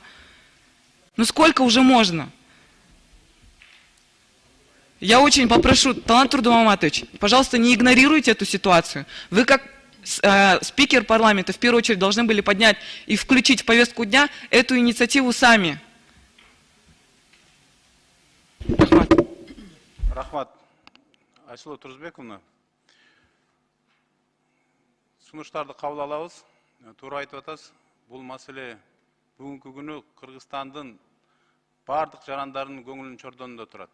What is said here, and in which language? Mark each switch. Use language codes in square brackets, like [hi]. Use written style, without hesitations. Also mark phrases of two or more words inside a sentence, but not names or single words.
[ru] Ну сколько уже можно? Я очень попрошу, Талант Турмаматович, пожалуйста, не игнорируйте эту ситуацию. Вы как спикер парламента в первую очередь должны были поднять и включить в повестку дня эту инициативу сами. [ky] Рахмат. Рахмат. Айсулу Турзбековна. Сунуштарды кабыл алабыз. Туура айтып атасыз. Бул маселе бүгүнкү күнү Кыргызстандын бардык жарандарынын көңүлүнүн чордонунда турат.